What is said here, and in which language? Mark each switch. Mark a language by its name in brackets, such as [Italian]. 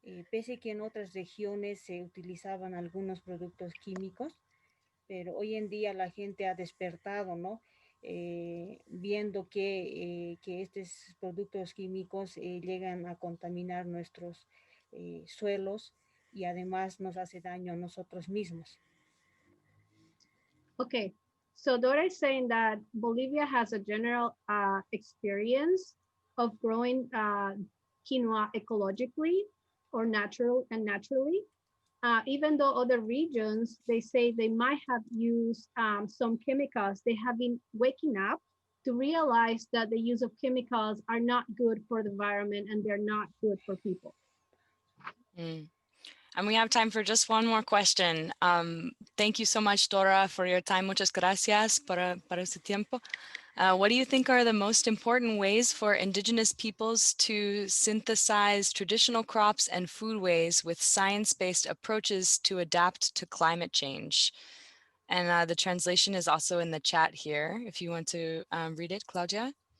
[Spanish] Pese que en otras regiones se utilizaban algunos productos químicos, pero hoy en día la gente ha despertado, ¿no? Viendo que estos productos químicos llegan a contaminar nuestros suelos y además nos hace daño a nosotros mismos. [English] Okay, so Dora is saying that Bolivia has a general experience of growing quinoa ecologically or naturally. Even though other regions, they say they might have used some chemicals, they have been waking up to realize that the use of chemicals are not good for the environment and they're not good for people. Mm. And we have time for just one more question. Thank you so much, Dora, for your time. [Spanish] Muchas gracias para su tiempo. [English] What do you think are the most important ways for indigenous peoples to synthesize traditional crops and foodways with science-based approaches to adapt to climate change? And the translation is also in the chat here, if you want to read it, Claudia.